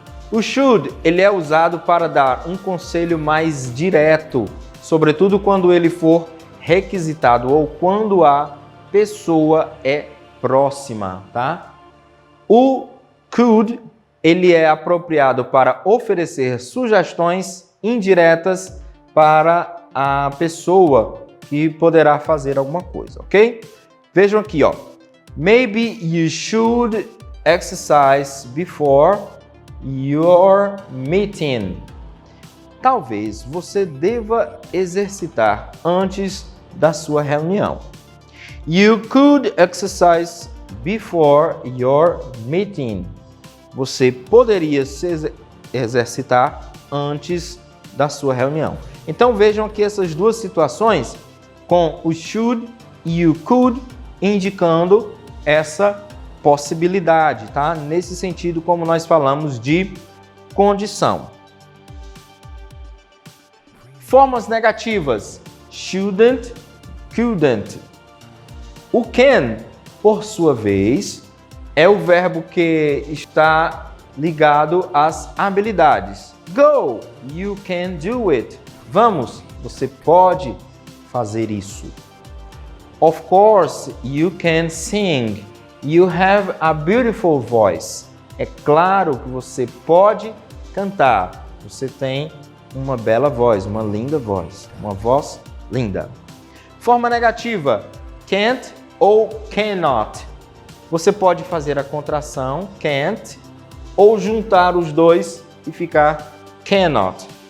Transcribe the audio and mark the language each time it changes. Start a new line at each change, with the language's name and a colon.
Portuguese: O should, ele é usado para dar um conselho mais direto, sobretudo quando ele for requisitado ou quando a pessoa é próxima, tá? O could, ele é apropriado para oferecer sugestões indiretas para a pessoa que poderá fazer alguma coisa, ok? Vejam aqui, ó.
English: Maybe you should exercise before your meeting.
Portuguese: Talvez você deva exercitar antes da sua reunião.
English: You could exercise before your meeting.
Portuguese: Você poderia se exercitar antes da sua reunião. Então vejam aqui essas 2 situações com o should e o could indicando essa possibilidade, tá? Nesse sentido, como nós falamos de condição. Formas negativas: shouldn't, couldn't. O can, por sua vez, é o verbo que está ligado às habilidades.
English: Go, you can do it.
Portuguese: Vamos, você pode fazer isso.
English: Of course, you can sing. You have a beautiful voice.
Portuguese: É claro que você pode cantar. Você tem uma bela voz, uma linda voz, uma voz linda. Forma negativa: can't ou cannot. Você pode fazer a contração can't ou juntar os dois e ficar cannot.